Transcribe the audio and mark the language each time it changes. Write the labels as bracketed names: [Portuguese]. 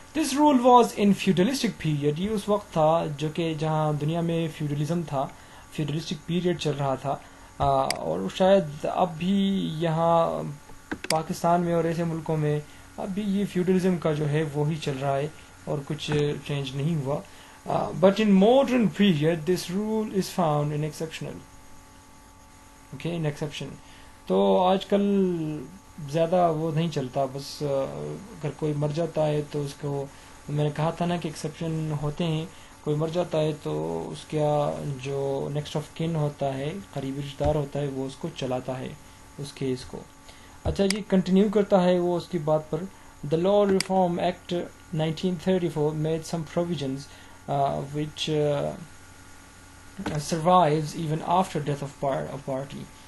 [English] This rule was in feudalistic period. [Urdu] یہ اس وقت تھا جو کہ جہاں دنیا میں فیوڈلزم تھا, فیوڈلسٹک پیریڈ چل رہا تھا, اور شاید اب بھی یہاں پاکستان میں اور ایسے ملکوں میں اب بھی یہ فیوڈلزم کا جو ہے وہی چل رہا ہے اور کچھ چینج نہیں ہوا. [English] But in modern period this rule is found in exceptional. Okay, in exception. [Urdu] تو آج کل زیادہ وہ نہیں چلتا, بس اگر کوئی مر جاتا ہے تو اس کو, میں نے کہا تھا نا کہ ایکسیپشن ہوتے ہیں, کوئی مر جاتا ہے تو اس کا جو نیکسٹ آف کن ہوتا ہے, قریبی رشتہ دار ہوتا ہے, وہ اس کو چلاتا ہے اس کیس کو. اچھا جی, کنٹینیو کرتا ہے وہ اس کی بات پر. [English] The Law Reform Act 1934 made some provisions which survives even after death of party.